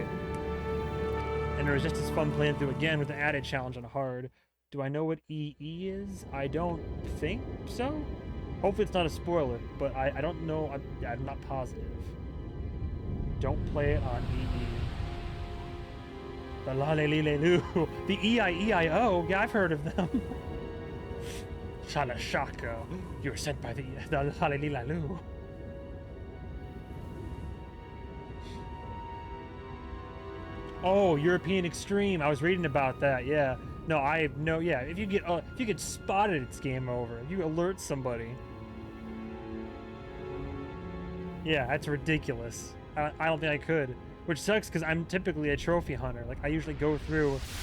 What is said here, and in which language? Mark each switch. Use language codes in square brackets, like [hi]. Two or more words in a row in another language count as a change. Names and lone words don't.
[en] And it was just as fun playing through again with an added challenge on hard. Do I know what EE is? I don't think so. Hopefully it's not a spoiler, but I don't know. I'm not positive. Don't play it on EE. The la-le-le-le-loo. The E-I-E-I-O. Yeah, I've heard of them. Shalashako. You were sent by the la-le-le-le-loo. Oh, European Extreme. I was reading about that. Yeah. No, I have no. Yeah, if you get spotted, it's game over. You alert somebody. Yeah, that's ridiculous. I don't think I could. Which sucks because I'm typically a trophy hunter. Like, I usually go through...